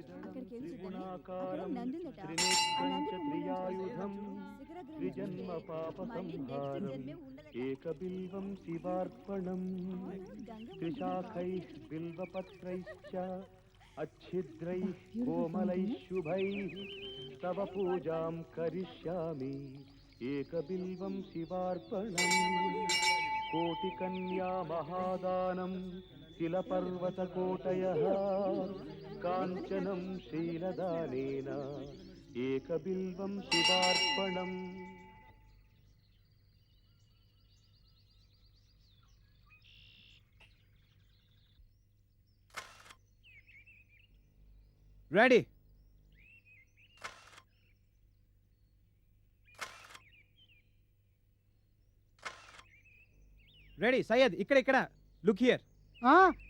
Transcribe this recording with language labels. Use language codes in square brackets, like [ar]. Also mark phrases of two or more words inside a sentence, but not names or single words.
[te] అక్కడికి వెళ్ళి చూద్దామే. అక్కడ నంది ఉందట. ఆ నంది త్రినేత్రం శిఖరాగ్రహం త్రిజన్మ చూస్తే పాప మళ్ళీ నెక్స్ట్ సంహారం జన్మే ఉండదట. [sa] ఏకబిల్వం శివార్పణం [te] గంగమ్మ [sa] త్రిశాఖైః బిల్వపత్రైశ్చ अच्छिद्रैः कोमलैः शुभैः तव पूजां करिष्यामि एकबिल्वं शिवार्पणम् कोटिकन्या महादानं तिलपर्वतकोटयः काञ्चनं शीलदानेन एकबिल्वं शिवार्पणम् [te] రెడీ. రెడీ సయ్యద్, ఇక్కడ [en] look here.